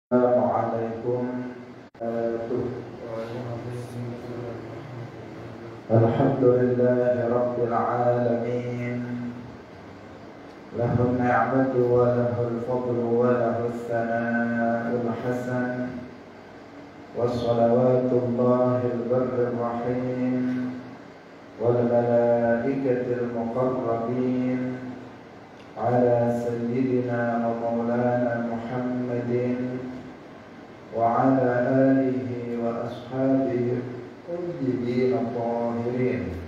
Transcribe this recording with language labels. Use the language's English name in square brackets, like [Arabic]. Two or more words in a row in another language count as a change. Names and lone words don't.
[Arabic] السلام عليكم الحمد لله رب العالمين له النعمة وله الفضل وله الثناء الحسن وصلوات الله البر الرحيم والملائكة المقربين على سيدنا ومولانا محمد وعلى آله وأصحابه الطيبين الطاهرين